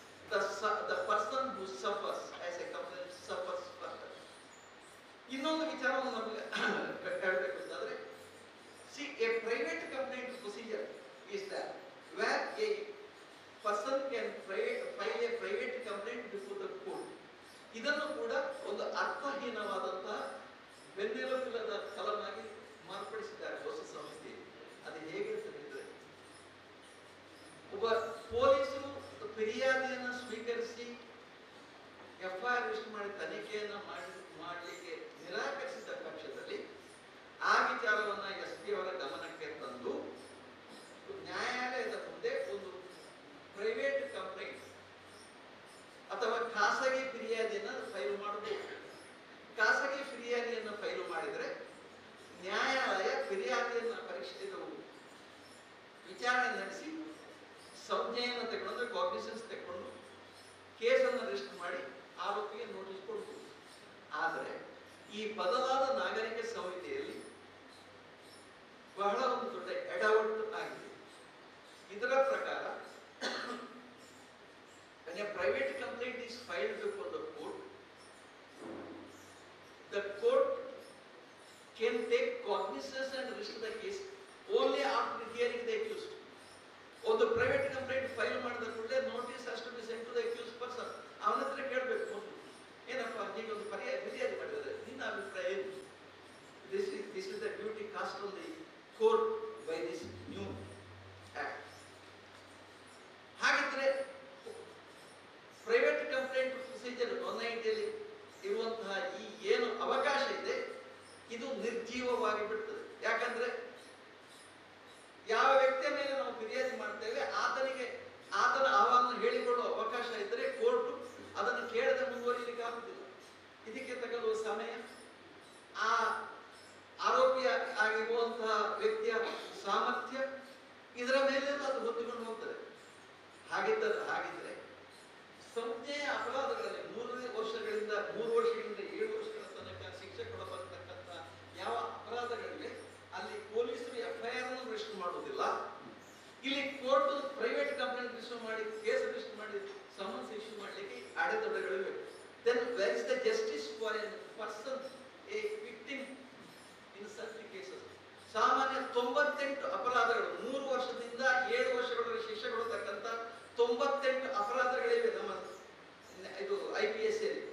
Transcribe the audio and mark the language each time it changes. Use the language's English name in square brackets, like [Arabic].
[English] The person who suffers as a complainant suffers further. [Kannada] ಇನ್ನೊಂದು ವಿಚಾರವನ್ನು ನಮಗೆ ಹೇಳಬೇಕು ಅಂತಂದ್ರೆ, [English] see, a private complaint procedure is that where a person can file a private complaint before the court. [Kannada] ಇದನ್ನು ಕೂಡ ಒಂದು ಅರ್ಥಹೀನವಾದಂತಹ ಬೆನ್ನೆಲುಬಿಲ್ಲದ ಕಲಮಾಗಿ ಮಾರ್ಪಡಿಸಿದ್ದಾರೆ ಹೊಸ ಸಂಸ್ಥೆ. ಅದು ಹೇಗೆ ಅಂತ ಹೇಳಿದ್ರೆ, ಒಬ್ಬ ಪೊಲೀಸರು ಫಿರ್ಯಾದಿಯನ್ನು ಸ್ವೀಕರಿಸಿ FIR ರಿಜಿಸ್ಟರ್ ಮಾಡಿ ತನಿಖೆಯನ್ನು ಮಾಡಲಿಕ್ಕೆ ನಿರಾಕರಿಸಿದ ಪಕ್ಷದಲ್ಲಿ ಆ ವಿಚಾರವನ್ನು SP ಅವರ ಗಮನಕ್ಕೆ ತಂದು ನ್ಯಾಯಾಲಯದ ಮುಂದೆ ಒಂದು ಪ್ರೈವೇಟ್ ಕಂಪ್ಲೇಂಟ್ ಅಥವಾ ಖಾಸಗಿ ಫಿರ್ಯಾದಿಯನ್ನು ಫೈಲ್ ಮಾಡಬಹುದು. ಖಾಸಗಿ ಫಿರ್ಯಾದಿಯನ್ನು ಫೈಲ್ ಮಾಡಿದರೆ ನ್ಯಾಯಾಲಯ ಫಿರ್ಯಾದಿಯನ್ನು ಪರಿಶೀಲಿಸಬಹುದು, ವಿಚಾರಣೆ ನಡೆಸಿ ಸಂಜ್ಞೆಯನ್ನು ತಗೊಂಡು ಕಾಗ್ನಿಷನ್ಸ್ ತಗೊಂಡು ಕೇಸನ್ನು ರಿಜಿಸ್ಟರ್ ಮಾಡಿ ಆರೋಪಿಗೆ ನೋಟಿಸ್ ಕೊಡಬಹುದು. ಆದರೆ ಈ ಬದಲಾದ ನಾಗರಿಕ ಸಂಹಿತೆಯಲ್ಲಿ ಬಹಳ ಒಂದು ದೊಡ್ಡ ಎಡವಟ್ಟು ಆಗಿದೆ. ಇದರ ಪ್ರಕಾರ [English] when a private complaint is filed before the court can take cognizance and register the case only after hearing the accused. [Kannada] ಒಂದು ಪ್ರೈವೇಟ್ ಕಂಪ್ಲೇಂಟ್ ಫೈಲ್ ಮಾಡಿದ ಕೂಡಲೇ [English] Notice has to be sent to the accused person. [Kannada] ಅವನ ಹತ್ರ ಕೇಳಬೇಕು, ಏನಪ್ಪ ನೀವೊಂದು ಫಿರ್ಯಾದಿ ಮಾಡಿದರೆ ನಿನ್ನ ಅಭಿಪ್ರಾಯ ಏನು? [English] This is the duty cast on the court by this new act. [Kannada] ಹಾಗಿದ್ರೆ ಪ್ರೈವೇಟ್ ಕಂಪ್ಲೇಂಟ್ ಪ್ರೊಸೀಜರ್ 190 ಇರುವಂತಹ ಈ ಏನು ಅವಕಾಶ ಇದೆ ಇದು ನಿರ್ಜೀವವಾಗಿ ಬಿಡ್ತದೆ. ಯಾಕಂದ್ರೆ ಯಾವ ವ್ಯಕ್ತಿಯ ಮೇಲೆ ನಾವು ಫಿರ್ಯಾದಿ ಮಾಡ್ತೇವೆ ಆತನ ಅಹವಾಲನ್ನು ಹೇಳಿಕೊಳ್ಳುವ ಅವಕಾಶ ಇದ್ದರೆ ಕೋರ್ಟ್ ಅದನ್ನು ಕೇಳದೆ ಮುಂದುವರಿಯಲಿಕ್ಕೆ ಆಗುವುದಿಲ್ಲ. ಇದಕ್ಕೆ ತಗಲುವ ಸಮಯ, ಆ ಆರೋಪಿಯ ಆಗಿರುವಂತಹ ವ್ಯಕ್ತಿಯ ಸಾಮರ್ಥ್ಯ, ಇದರ ಮೇಲೆ ಅದು ಹೊಂದಿಕೊಂಡು ಹೋಗ್ತದೆ. ಹಾಗಿದ್ರೆ ಸಂಜ್ಞೆಯ ಅಪರಾಧಗಳಲ್ಲಿ 3 ವರ್ಷಗಳಿಂದ 7 ವರ್ಷಗಳ ತನಕ ಶಿಕ್ಷೆ ಕೊಡಬರ್ತಕ್ಕಂಥ ಯಾವ ಅಪರಾಧಗಳಿವೆ ಅಲ್ಲಿ ಪೊಲೀಸರು FIR ಅನ್ನು ರಿಜಿಸ್ಟರ್ ಮಾಡುವುದಿಲ್ಲ. ಇಲ್ಲಿ ಕೋರ್ಟ್ ಪ್ರೈವೇಟ್ ಕಂಪ್ಲೇಂಟ್ ರಿಜಿಸ್ಟರ್ ಮಾಡಿ ಕೇಸ್ ರಿಜಿಸ್ಟರ್ ಮಾಡಿ ಸಮನ್ಸ್ ಇಶ್ಯೂ ಮಾಡಲಿಕ್ಕೆ ಅಡೆತಡೆಗಳಿವೆ. [English] Then where is the justice for a person, a victim in such cases? [Kannada] ಸಾಮಾನ್ಯ 98 ಅಪರಾಧಗಳು 3 ವರ್ಷದಿಂದ 7 ವರ್ಷಗಳ ಶಿಕ್ಷೆ ಕೊಡತಕ್ಕಂಥ 98 ಅಪರಾಧಗಳಿವೆ ನಮ್ಮ ಇದು IPS ಅಲ್ಲಿ.